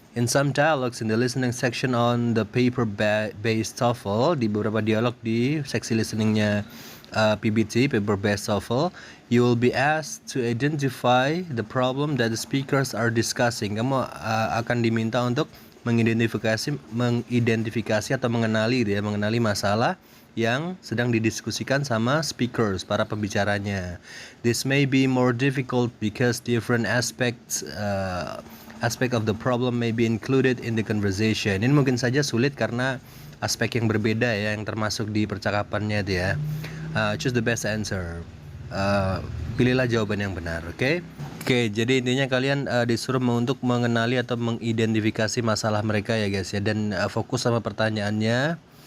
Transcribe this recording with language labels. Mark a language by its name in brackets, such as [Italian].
[English] In some dialogues in the listening section on the paper-based TOEFL, [Indonesian] di beberapa dialog di seksi listeningnya PBT, [English] paper-based TOEFL, you will be asked to identify the problem that the speakers are discussing. [Indonesian] Kamu akan diminta untuk mengidentifikasi atau mengenali masalah yang sedang didiskusikan sama speakers, para pembicaranya. [English] This may be more difficult because different aspect of the problem may be included in the conversation. [Indonesian] Ini mungkin saja sulit karena aspek yang berbeda ya yang termasuk di percakapannya itu ya. [English] Choose the best answer. [Indonesian] Pilihlah jawaban yang benar, oke? Oke, jadi intinya kalian disuruh untuk mengenali atau mengidentifikasi masalah mereka ya guys ya, dan fokus sama pertanyaannya.